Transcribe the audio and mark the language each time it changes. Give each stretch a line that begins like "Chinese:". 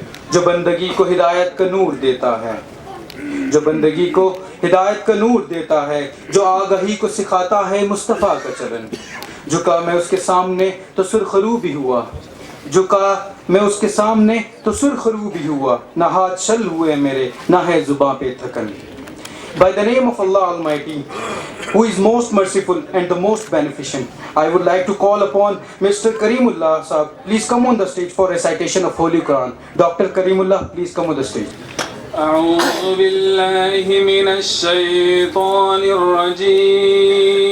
Urdu: جو بندگی کو ہدایت کا نور دیتا ہے، جو بندگی کو ہدایت کا نور دیتا ہے، جو آگہی کو سکھاتا ہے مصطفیٰ کا چلن. جھکا میں اس کے سامنے تو سرخرو بھی ہوا، جھکا میں اس کے سامنے تو سرخرو بھی ہوا، نہ ہاتھ شل ہوئے میرے نہ ہے زباں پہ تھکن.
English: By the name of Allah Almighty, who is most merciful and the most beneficent, I would like to call upon Mr. Karimullah Saab. Please come on the stage for recitation of Holy Quran. Dr. Karimullah, please come on the stage.
Arabic: أعوذ بالله من الشيطان الرجيم.